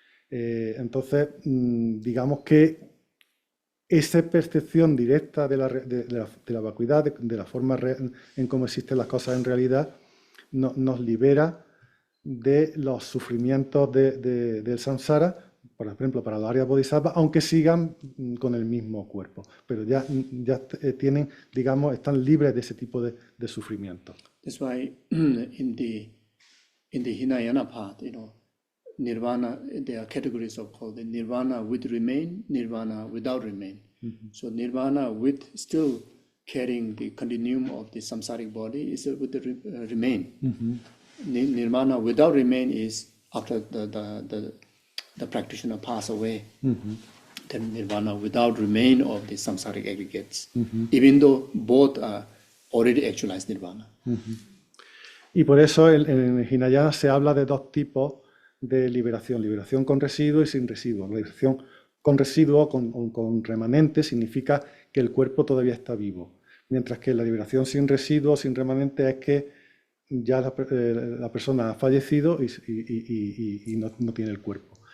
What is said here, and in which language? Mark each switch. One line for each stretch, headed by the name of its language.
Spanish: Entonces, digamos que esa percepción directa de la vacuidad, de la forma en cómo existen las cosas en realidad, nos libera de los sufrimientos del samsara, por ejemplo, para los Arya Bodhisattvas, aunque sigan con el mismo cuerpo, pero ya tienen, digamos, están libres de ese tipo de sufrimiento.
English: That's why in the Hinayana path, nirvana, there are categories called the nirvana with remain, nirvana without remain. So nirvana with still carrying the continuum of the samsaric body is with the remain. Nirvana without remain is after the practitioner pass away. Then nirvana without remain of the samsaric aggregates, even though both are already actualized nirvana.
Spanish: Y por eso en Hinayana se habla de dos tipos de liberación con residuo y sin residuo. La liberación con residuo, con remanente, significa que el cuerpo todavía está vivo, mientras que la liberación sin residuo, sin remanente, es que ya la persona ha fallecido y no tiene el cuerpo.